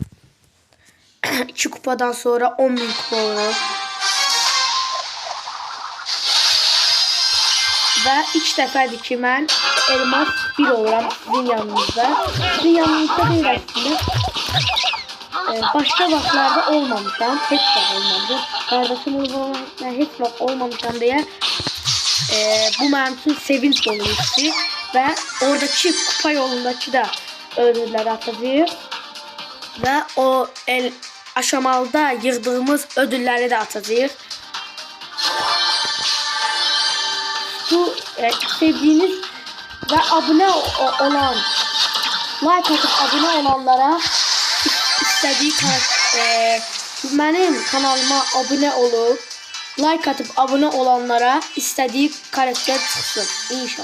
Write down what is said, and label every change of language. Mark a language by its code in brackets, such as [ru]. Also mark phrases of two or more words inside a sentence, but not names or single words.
[az] 2 kupadan sonra 10.000 kupa olur. Ve ilk dəfədir ki mən elmas 1 oluram sizin yanınızda. [tr] Sizin yanınızda değil aslında. [az] Başka vaxtlarda olmamışam. Heç vaxt olmamışam. [tr] Kardeşim olmamışam. [az] Heç vaxt olmamışam diye. Bu mənim üçün sevinç dolu işdi. [tr] Ve oradaki kupa yolundaki de ödülleri atacağız. Ve o aşamalıda yığdığımız ödülleri de atacağız. Bu sevdiğiniz ve abone olan, like atıp abone olanlara istediği benim kanalıma abone olup like atıp abone olanlara istediği karakter çıksın inşallah.